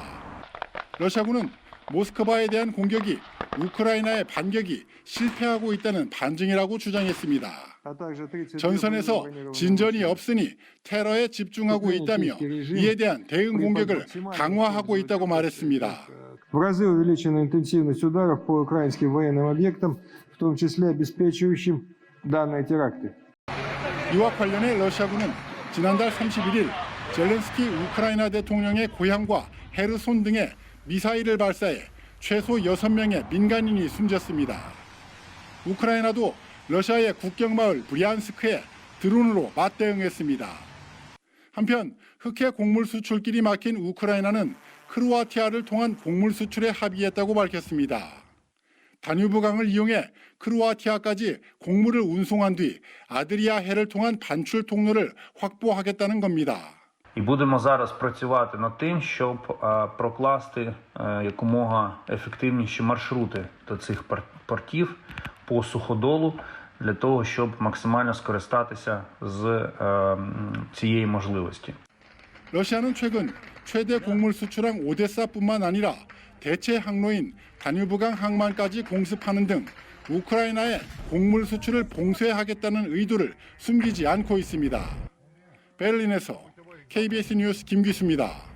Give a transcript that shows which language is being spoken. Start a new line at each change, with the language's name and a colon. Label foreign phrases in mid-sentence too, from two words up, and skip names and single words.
Korean: 러시아군은 모스크바에 대한 공격이 우크라이나의 반격이 실패하고 있다는 반증이라고 주장했습니다. 전선에서 진전이 없으니 테러에 집중하고 있다며 이에 대한 대응 공격을 강화하고 있다고 말했습니다.
Russian: В разы увеличена интенсивность ударов по украинским военным объектам, в том числе обеспечивающим данные теракты.
Korean: 이와 관련해 러시아군은 지난달 31일 젤렌스키 우크라이나 대통령의 고향과 헤르손 등에 미사일을 발사해 최소 6명의 민간인이 숨졌습니다. 우크라이나도 러시아의 국경마을 브리안스크에 드론으로 맞대응했습니다. 한편 흑해 곡물 수출길이 막힌 우크라이나는 크로아티아를 통한 곡물 수출에 합의했다고 밝혔습니다. 다뉴브강을 이용해 크로아티아까지 곡물을 운송한 뒤 아드리아 해를 통한 반출 통로를 확보하겠다는 겁니다.
Ukrainian: І будемо зараз працювати над тим, щоб прокласти якомога ефективніші маршрути до цих портів по суходолу, для того, щоб максимально скористатися з цієї можливості.
Korean: 러시아는 최근 최대 곡물 수출항 오데사뿐만 아니라 대체 항로인 다뉴브강 항만까지 공습하는 등 우크라이나의 곡물 수출을 봉쇄하겠다는 의도를 숨기지 않고 있습니다. 베를린에서 KBS 뉴스 김규수입니다.